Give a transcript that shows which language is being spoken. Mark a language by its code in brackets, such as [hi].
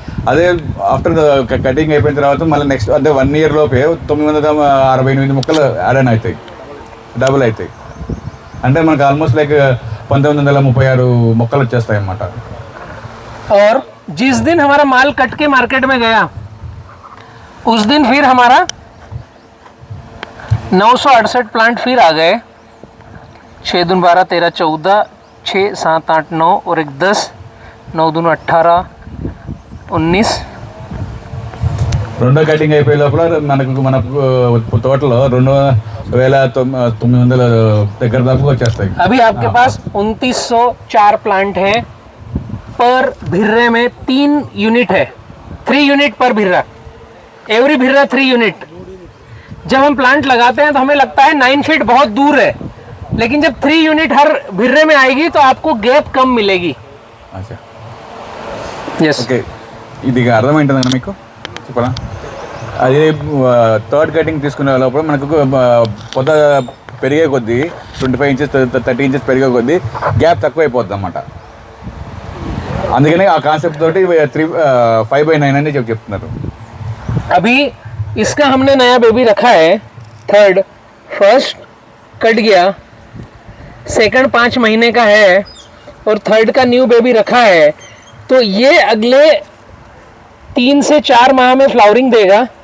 [te] అదే after cutting అయిపోయిన తర్వాత మళ్ళీ నెక్స్ట్ అంటే 1 ఇయర్ లోపే 968 మొక్కలు యాడ్ ఆన్ అవుతాయి, డబుల్ అవుతాయి. అంటే మనకు ఆల్మోస్ట్ లైక్ 1936 మొక్కలు వచ్చేస్తాయి అన్నమాట. [hi] और जिस दिन हमारा माल कट के मार्केट में गया उस दिन फिर हमारा 968 प्लांट फिर आ गए. 6 दून 12, 13, 14, 6, 7, 8, 9 और 1 10, 9 दून 18, 19. [te] రెండో కటింగ్ అయిపోయే లోపల మన తోటలో 2900 దగ్గర దాకా వచ్చేస్తాయి. [hi] अभी आपके पास 2904 प्लांट है. पर भिर्रे में 3 यूनिट है, 3 यूनिट पर भिर्रा, एवरी भिर्रा 3 यूनिट. जब हम प्लांट लगाते हैं तो हमें लगता है 9 फीट बहुत दूर है, लेकिन जब 3 यूनिट हर भिर्रे में आएगी तो आपको गैप कम मिलेगी. అచ్చా, [en] Yes. [te] ఓకే, ఇది అర్థమైంటుందా మీకు? చెప్పరా? అది థర్డ్ కటింగ్ తీసుకునే లోపల మనకు పొద పెరిగే కొద్దీ 25 ఇంచెస్ 30 ఇంచెస్ పెరిగే కొద్దీ గ్యాప్ తక్కువ అయిపోద్ది అన్నమాట. అందుకనే ఆ కాన్సెప్ట్ తోటి 5/9 అని చెప్తున్నారు. [hi] अभी इसका हमने नया बेबी रखा है, थर्ड. फर्स्ट कट गया, सेकंड 5 महीने का है और थर्ड का न्यू बेबी रखा है. तो ये अगले 3 से 4 माह में फ्लावरिंग देगा.